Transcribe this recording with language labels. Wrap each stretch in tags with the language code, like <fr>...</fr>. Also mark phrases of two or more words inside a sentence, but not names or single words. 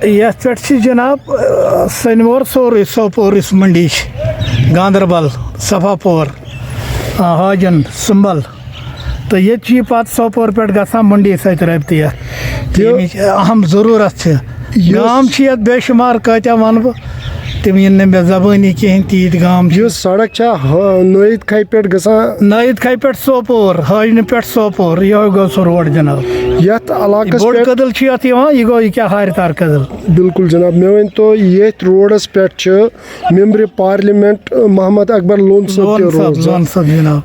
<ks>یَتھ پٮ۪ٹھ چھِ جِناب سنور سورُے سوپورٕچ منڈی چھِ, گاندربل, صفا پور, حاجن سنبل تو یہ پتہ سوپور پہ گژھان منڈی سۭتۍ رٲبطہٕ یَتھ اہم ضروٗرت چھِ گام چھِ یَتھ بے شُمار کۭتیاہ وَنہٕ بہٕ تِم یِن نہٕ مےٚ زبٲنی کِہیٖنۍ تیٖتۍ گام چھِ. یہ سڑک چھا نوید کھائی پہ گژھان نٲیِد کھاے پٮ۪ٹھ سوپور حاجنہِ پٮ۪ٹھ سوپور یِہوے گوٚو سُہ روڈ جناب. یتھ علاقس بوٚڑ پہ کٔدٕل چھُ یَتھ یِوان یہِ گوٚو یہِ کیٛاہ ہارِ کٔدٕل. بالکل جناب مے ون تو یتھ روڈس پہ</ks> <en>member parliament</en> <ks>محمد اکبر لون صٲب تہِ روزان لون صٲب جناب.</ks>